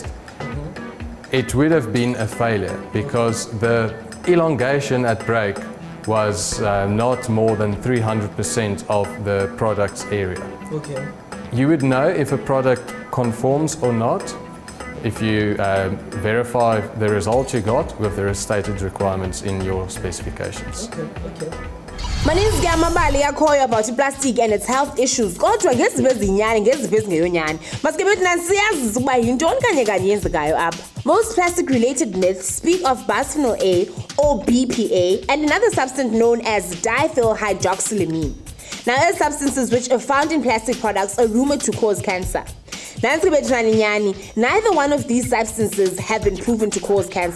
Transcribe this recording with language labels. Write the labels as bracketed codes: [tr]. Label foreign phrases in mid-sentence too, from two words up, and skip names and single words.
[en] It would have been a failure because the elongation at break was not more than 300% of the product's area. Okay. You would know if a product conforms or not if you verify the result you got with the stated requirements in your specifications. Okay. [xh] Maninzi ke amabali yakhoyo [en] about plastic and its health issues. [xh] Kodwa ngezinto ezinyane ngezifo ezingeyonyani. Masike bethi nasiyazi ukuba yintoni kanye kanye yenzekayo apha. [en] Most plastic related myths speak of bisphenol A or BPA and another substance known as diphenhydroxylamine. Now, substances which are found in plastic products are rumored to cause cancer. Neither one of these substances have been proven to cause cancer.